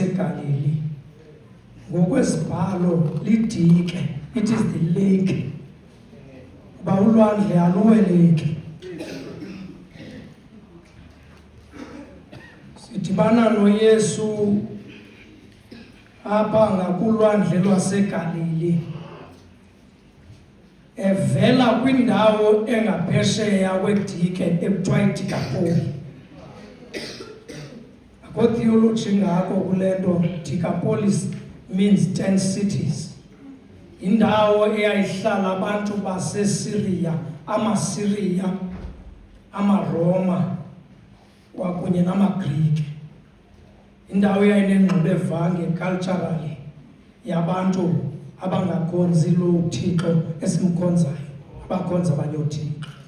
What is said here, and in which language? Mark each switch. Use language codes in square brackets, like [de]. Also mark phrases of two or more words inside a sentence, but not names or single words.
[xh] laseGalili. Ngokwesibhalo lidike, [en] it is the lake. [xh] Ba ulwandle aluweleki. Sidibana noYesu apha ngakulwandle lwaseGalili. Evela kwindawo engaphesheya kwedike ekuthiwa iDikapoli. Akho theology ngako kule nto. [en] Decapolis means 10 cities. [xh] Indawo eyayihlala abantu baseSyria, amaSyria, amaRoma kwakunye namaGreek. Indawo eyayinengxubevange culturally yabantu abangakhonzi lo Thixo esimkhonzayo, abakhonza abanye othixo.